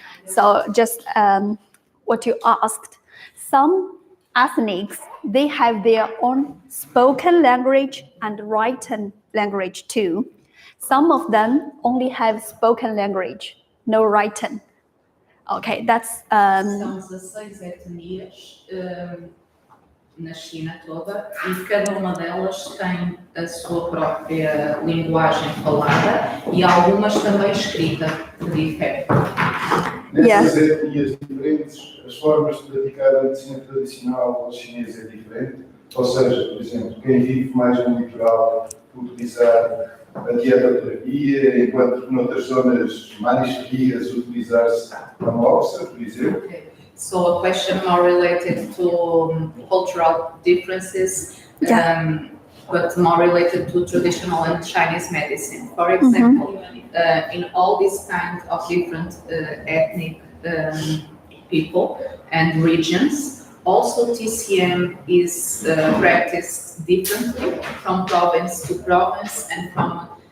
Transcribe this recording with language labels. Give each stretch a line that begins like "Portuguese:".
English: So just what you asked. Some ethnics, they have their own spoken language and written language too. Some of them only have spoken language, no written. Okay, that's
Portuguese: São 16 etnias na China toda e cada uma delas tem a sua própria linguagem falada e algumas também escrita, que diferem. Nessas etnias diferentes, as formas de praticar a medicina tradicional chinesa é diferente. Ou seja, por exemplo, quem vive mais no litoral utilizar a dietoterapia, enquanto noutras zonas mais frias utilizar-se a moxa, por exemplo.
English: Okay. So a question more related to cultural differences, but more related to traditional and Chinese medicine. For example, in all these kinds of different ethnic people and regions, also TCM is practiced differently from province to province and from